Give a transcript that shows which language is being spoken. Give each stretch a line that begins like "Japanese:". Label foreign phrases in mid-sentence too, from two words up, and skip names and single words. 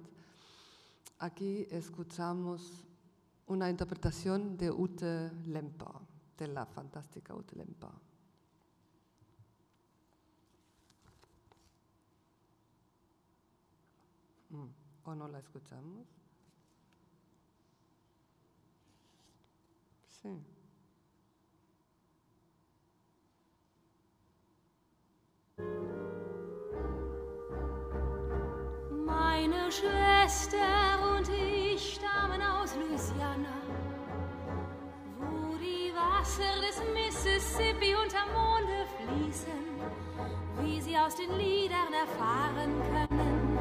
Spanish: Aquí escuchamos una interpretación de Ute Lemper, de la fantástica Ute Lemper. ¿O no la escuchamos? Sí.
German: Meine Schwester und ich stammen aus Louisiana, wo die Wasser des Mississippi unterm Monde fließen, wie sie aus den Liedern erfahren können.